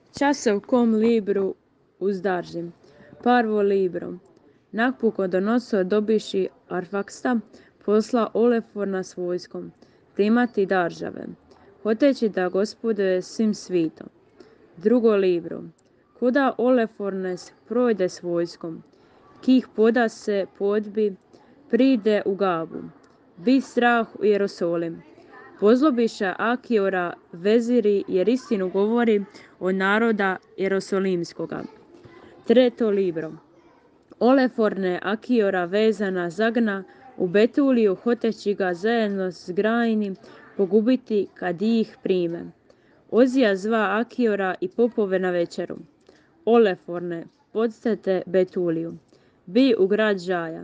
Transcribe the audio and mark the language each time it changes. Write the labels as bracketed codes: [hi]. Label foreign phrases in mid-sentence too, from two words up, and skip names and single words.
[hr] Časov kom libru uzdaržim. Parvo libro. Nabucodonosor dobiši Arfaksta posla Oleforna s vojskom, timati daržave, hoteći da gospoduje svim svitom. Drugo libro. Kuda Olefornes projde s vojskom, kih poda se podbi, pride u Gabu, bi strah u Jerusalim. Pozlobiša Akiora veziri jer istinu govori od naroda Jerosolimskoga. Treto libro. Oleforne Akiora vezana zagna u Betuliju hoteći ga zajedno s Grajnim pogubiti kad ih prime. Ozija zva Akiora i popove na večeru. Oleforne, podstete Betuliju. Bi u grad Žaja.